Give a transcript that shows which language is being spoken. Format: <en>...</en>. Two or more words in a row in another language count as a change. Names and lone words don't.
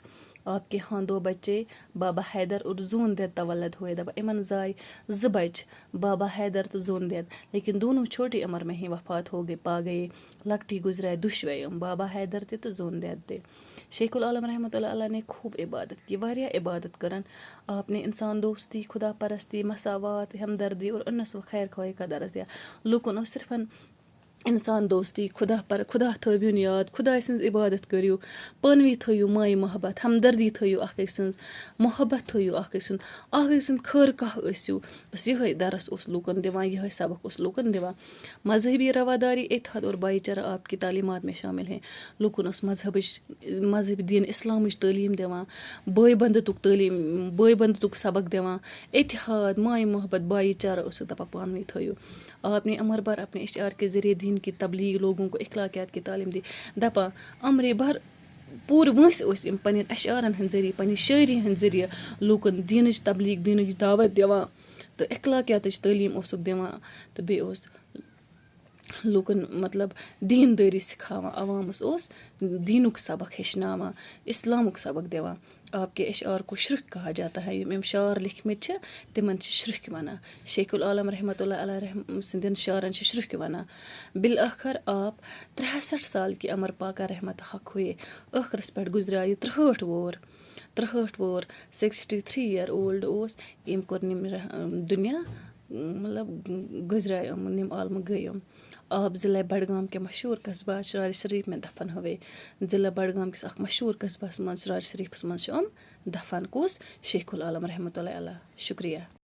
<ur>آپ کے یہاں 2 بچے بابا حیدر اور جون دید تولد ہوئے.</ur> <ks>दपा इमन जाय 2 बच बाबा हैदर तो जून देद,</ks> <ur>لیکن دونوں چھوٹی عمر میں ہی وفات ہو گئے</ur> <ks>पा गए। लकटी गुजराए दुश्वे बाबा हैदर तो जून देद दे।</ks> <ur>شیخ العالم</ur> <ar>رحمة الله عليه</ar> <ur>نے خوب عبادت کی,</ur> <ks>वारिया इबादत करन।</ks> <ur>آپ نے انسان دوستی، خدا پرستی، مساوات، ہمدردی اور انس و خیر خواہی کا درس دیا.</ur> <ks>लुकन सिर्फ इंसान दोस्ती, खुदा थविन याद, खुदा सज इबादत करियो, पानवी थो माय मोहब्बत, हमदर्दी थो अख सज मोहब्बत थो अख सज खर कह बस यह दरस उस लुकन दिवान, यह सबक उस लुकन दिवान।</ks> <ur>مذہبی رواداری، اتحاد اور بھائی چارہ آپ کی تعلیمات میں شامل ہیں.</ur> <ks>लुकन उस मजहबी दीन इस्लाम तालीम दिवान, भाई बंधुतुक सबक दिवान। इत्तेहाद, माय मोहब्बत, भाईचारा दपा पानवी थो।</ks> <ur>آپ نے عمر بھر اپنے اشتہار کے ذریعے دین کی تبلیغ، لوگوں کو اخلاقیات کی تعلیم دی.</ur> <ks>दपा अमरे भर पूरे वंस इन पन्न अशारन हंद ज़रिए, पन्न शायरी हंद ज़रिए लूकन दीनच तबलीग, दीनच दावत दिवान तो इखलाकियातच तालीम ओसुक दिवान तो बे ओस लूकन मतलब दीनदारी सिखावान, अवामस ओस दीनुक सबक हेचनावान, इस्लामुक सबक दिवान।</ks> <ur>آپ کے اشعار کو شرک کہا جاتا ہے.</ur> <ks>यम शार लिखमत तिमन शुर्क वनान। शेखुल आलम</ks> <ar>رحمة الله عليه</ar> <ks>सिंदन शारन शुर्क वनान।</ks> <ur>بالآخر آپ 63 سال کی عمر پاکا رحمت حق ہوئے.</ur> <ks>आखिरस पे गुजरा 63 वोर 63</ks> <en>year old</en> <ks>ओस यम कोर निम दुनिया मतलब गुजरा निम आलम गई।</ks> <ur>آپ ضلع بڈگام کے مشہور قصبہ شرار شریف میں دفن ہوئے.</ur> <ks>ज़िला बडगाम किस मशहूर कस्बा मज शरार शरीफ मज दफन कुस शेखुल आलम</ks> <ar>رحمة الله عليه.</ar> <ks>शुक्रिया।</ks>